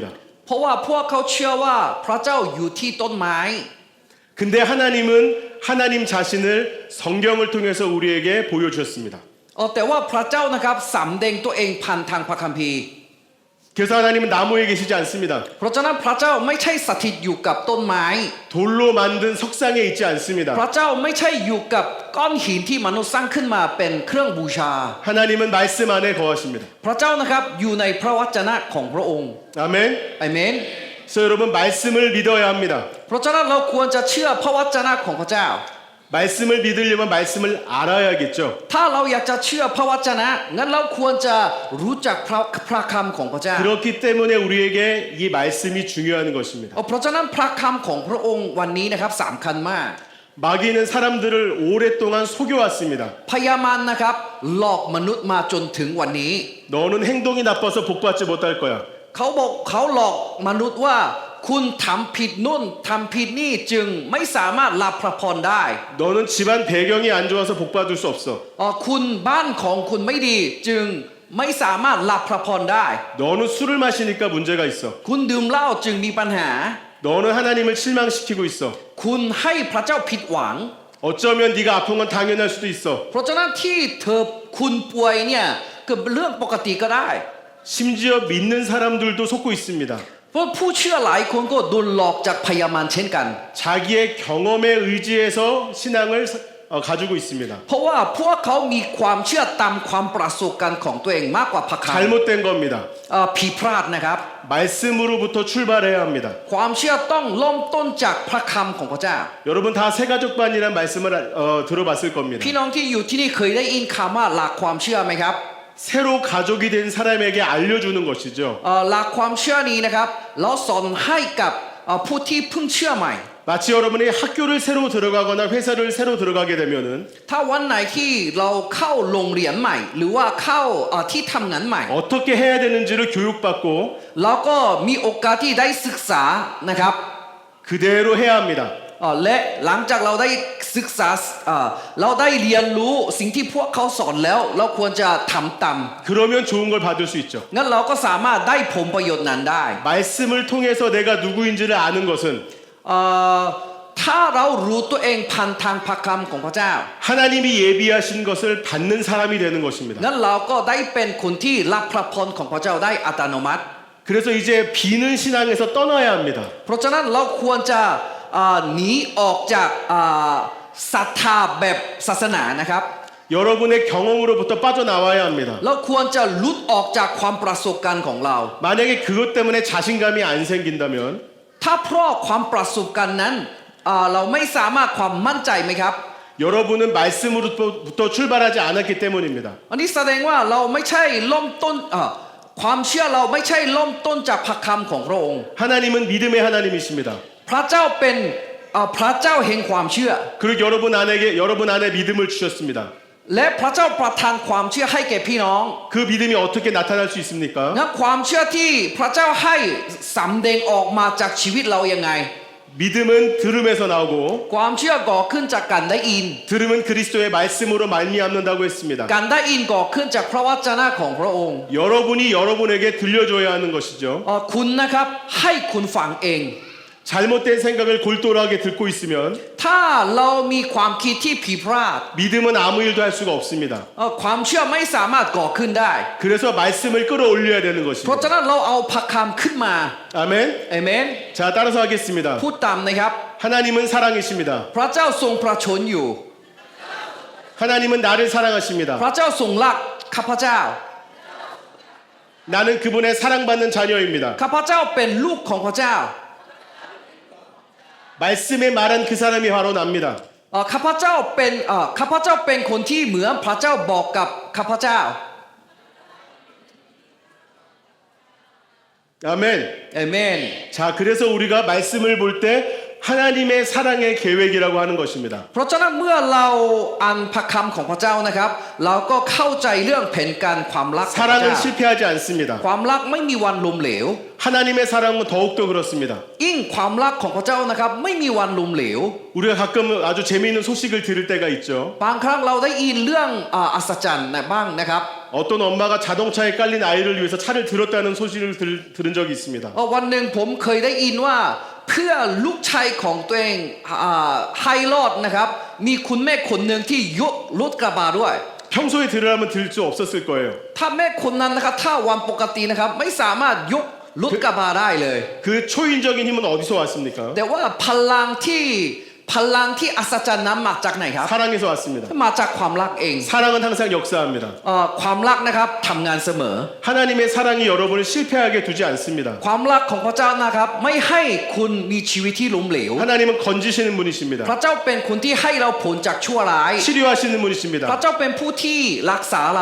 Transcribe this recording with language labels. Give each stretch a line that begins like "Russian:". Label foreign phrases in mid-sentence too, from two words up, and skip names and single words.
Thai: เพราะว่าพวกเขาเชื่อว่าพระเจ้าอยู่ที่ต้นไม้
Korean: 근데 하나님은 하나님 자신을 성경을 통해서 우리에게 보여주셨습니다.
Thai: แต่ว่าพระเจ้านะครับสำแดงตัวเองผ่านทางพระคัมภีร์
Korean: 그래서 하나님은 나무에 계시지 않습니다.
Thai: เพราะฉะนั้นพระเจ้าไม่ใช่สถิตอยู่กับต้นไม้
Korean: 돌로 만든 석상에 있지 않습니다.
Thai: พระเจ้าไม่ใช่อยู่กับก้อนหินที่มนุษย์สร้างขึ้นมาเป็นเครื่องบูชา
Korean: 하나님은 말씀 안에 거하십니다.
Thai: พระเจ้านะครับอยู่ในพระวจนะของพระองค์
Korean: 아멘.
Thai: อาเมน
Korean: 그래서 여러분 말씀을 믿어야 합니다.
Thai: เพราะฉะนั้นเราควรจะเชื่อพระวจนะของพระเจ้า
Korean: 말씀을 믿으려면 말씀을 알아야겠죠.
Thai: ถ้าเราอยากจะเชื่อพระวจนะงั้นเราควรจะรู้จักพระคำของพระเจ้า
Korean: 그렇기 때문에 우리에게 이 말씀이 중요한 것입니다.
Thai: เพราะฉะนั้นพระคำของพระองค์วันนี้นะครับสำคัญมาก
Korean: 마귀는 사람들을 오랫동안 속여왔습니다.
Thai: พยามารนะครับหลอกมนุษย์มาจนถึงวันนี้
Korean: 너는 행동이 나빠서 복받지 못할 거야.
Thai: เขาหลอกมนุษย์ว่าคุณทำผิดนู่นทำผิดนี่จึงไม่สามารถรับพระพรได้
Korean: 너는 집안 배경이 안 좋아서 복받을 수 없어.
Thai: คุณบ้านของคุณไม่ดีจึงไม่สามารถรับพระพรได้
Korean: 너는 술을 마시니까 문제가 있어.
Thai: คุณดื่มเหล้าจึงมีปัญหา
Korean: 너는 하나님을 실망시키고 있어.
Thai: คุณให้พระเจ้าผิดหวัง
Korean: 어쩌면 네가 아픈 건 당연할 수도 있어.
Thai: เพราะฉะนั้นที่เธอคุณป่วยเนี่ยก็เป็นเรื่องปกติก็ได้
Korean: 심지어 믿는 사람들도 속고 있습니다.
Thai: เพราะผู้เชื่อหลายคนก็โดนหลอกจากพยามารเช่นกัน
Korean: 자기의 경험에 의지해서 신앙을 가지고 있습니다.
Thai: เพราะว่าพวกเขามีความเชื่อตามความประสบการณ์ของตัวเองมากกว่าพระคัมภีร์
Korean: 잘못된 겁니다.
Thai: ผิดพลาดนะครับ
Korean: 말씀으로부터 출발해야 합니다.
Thai: ความเชื่อต้องเริ่มต้นจากพระคำของพระเจ้า
Korean: 여러분 다 새가족반이란 말씀을 들어봤을 겁니다.
Thai: พี่น้องที่อยู่ที่นี่เคยได้ยินคำว่าหลักความเชื่อไหมครับ
Korean: 새로 가족이 된 사람에게 알려주는 것이죠.
Thai: หลักความเชื่อนี้นะครับเราสอนให้กับผู้ที่เพิ่งเชื่อใหม่
Korean: 마치 여러분이 학교를 새로 들어가거나 회사를 새로 들어가게 되면은
Thai: ถ้าวันไหนที่เราเข้าโรงเรียนใหม่ หรือว่าเข้าที่ทำงานใหม่
Korean: 어떻게 해야 되는지를 교육받고
Thai: เราก็มีโอกาสที่ได้ศึกษานะครับ
Korean: 그대로 해야 합니다.
Thai: และหลังจากเราได้ศึกษาเราได้เรียนรู้สิ่งที่พวกเขาสอนแล้ว เราควรจะทำตาม
Korean: 그러면 좋은 걸 받을 수 있죠.
Thai: งั้นเราก็สามารถได้ผลประโยชน์นั้นได้
Korean: 말씀을 통해서 내가 누구인지를 아는 것은
Thai: ถ้าเรารู้ตัวเองผ่านทางพระคำของพระเจ้า
Korean: 하나님이 예비하신 것을 받는 사람이 되는 것입니다.
Thai: งั้นเราก็ได้เป็นคนที่รับพระพรของพระเจ้าได้อัตโนมัติ
Korean: 그래서 이제 비는 신앙에서 떠나야 합니다.
Thai: เพราะฉะนั้นเราควรจะหนีออกจากศรัทธาแบบศาสนานะครับ
Korean: 여러분의 경험으로부터 빠져나와야 합니다.
Thai: เราควรจะหลุดออกจากความประสบการณ์ของเรา
Korean: 만약에 그것 때문에 자신감이 안 생긴다면
Thai: ถ้าเพราะความประสบการณ์นั้นเราไม่สามารถความมั่นใจไหมครับ
Korean: 여러분은 말씀으로부터 출발하지 않았기 때문입니다.
Thai: อันนี้แสดงว่าเราไม่ใช่เริ่มต้นความเชื่อเราไม่ใช่เริ่มต้นจากพระคำของพระองค์
Korean: 하나님은 믿음의 하나님이십니다.
Thai: พระเจ้าเป็นพระเจ้าแห่งความเชื่อ
Korean: 그리고 여러분 안에 믿음을 주셨습니다.
Thai: และพระเจ้าประทานความเชื่อให้แก่พี่น้อง
Korean: 그 믿음이 어떻게 나타날 수 있습니까?
Thai: นะความเชื่อที่พระเจ้าให้สำแดงออกมาจากชีวิตเรายังไง
Korean: 믿음은 들음에서 나오고
Thai: ความเชื่อก่อขึ้นจากการได้ยิน
Korean: 들음은 그리스도의 말씀으로 말미암는다고 했습니다.
Thai: การได้ยินก่อขึ้นจากพระวจนะของพระองค์
Korean: 여러분이 여러분에게 들려줘야 하는 것이죠.
Thai: คุณนะครับให้คุณฟังเอง
Korean: 잘못된 생각을 골똘하게 듣고 있으면
Thai: ถ้าเรามีความคิดที่ผิดพลาด
Korean: 믿음은 아무 일도 할 수가 없습니다.
Thai: ความเชื่อไม่สามารถก่อขึ้นได้
Korean: 그래서 말씀을 끌어올려야 되는
Thai: เพราะฉะ
Korean: 것입니다.
Thai: นั้นเราเอาพระคำขึ้นมา
Korean: 아멘.
Thai: เอเมน
Korean: 자, 따라서 하겠습니다.
Thai: พูดตามนะครับ
Korean: 하나님은 사랑이십니다.
Thai: พระเจ้าทรงประชนอยู่
Korean: 하나님은 나를 사랑하십니다.
Thai: พระเจ้าทรงรักข้าพเจ้า
Korean: 나는 그분의 사랑받는 자녀입니다.
Thai: ข้าพเจ้าเป็นลูกของพระเจ้า
Korean: 말씀에 말한 그 사람이 바로 납니다.
Thai: ข้าพเจ้าเป็นคนที่เหมือนพระเจ้าบอกกับข้าพเจ้า
Korean: 아멘.
Thai: เอเมน
Korean: 자, 그래서 우리가 말씀을 볼 때 하나님의 사랑의 계획이라고 하는 것입니다.
Thai: เพราะฉะนั้นเมื่อเราอ่านพระคำของพระเจ้านะครับ เราก็เข้าใจเรื่องแผนการความรักของพระ
Korean: 사랑은
Thai: เจ้า
Korean: 실패하지 않습니다.
Thai: ความรักไม่มีวันล้มเหลว
Korean: 하나님의 사랑은 더욱더 그렇습니다.
Thai: ยิ่งความรักของพระเจ้านะครับไม่มีวันล้มเหลว
Korean: 우리가 가끔 아주 재미있는 소식을 들을 때가 있죠.
Thai: บางครั้งเราได้ยินเรื่องอัศจรรย์บ้างนะครับ
Korean: 어떤 엄마가 자동차에 깔린 아이를 위해서 차를 들었다는 소식을 들은 적이 있습니다.
Thai: วันหนึ่งผมเคยได้ยินว่าเพื่อลูกชายของตัวเองให้รอดนะครับมีคุณแม่คนหนึ่งที่ยกรถกระบะด้วย
Korean: 평소에 들으라면 들을 수 없었을 거예요.
Thai: ถ้าแม่คนนั้นนะครับถ้าวันปกตินะครับไม่สามารถยกรถกระบะได้เลย
Korean: 그 초인적인 힘은 어디서 왔습니까?
Thai: แต่ว่าพลังที่อัศจรรย์นั้นมาจากไหนครับ
Korean: 사랑에서 왔습니다.
Thai: มาจากความรักเอง
Korean: 사랑은 항상 역사합니다.
Thai: ความรักนะครับทำงานเสมอ
Korean: 하나님의 사랑이 여러분을 실패하게 두지 않습니다.
Thai: ความรักของพระเจ้านะครับไม่ให้คุณมีชีวิตที่ล้มเหลว
Korean: 하나님은 건지시는 분이십니다.
Thai: พระเจ้าเป็นคนที่ให้เราผลจากชั่วร้าย
Korean: 치료하시는
Thai: พระ
Korean: 분이십니다.
Thai: เจ้าเป็นผู้ที่รักษาเรา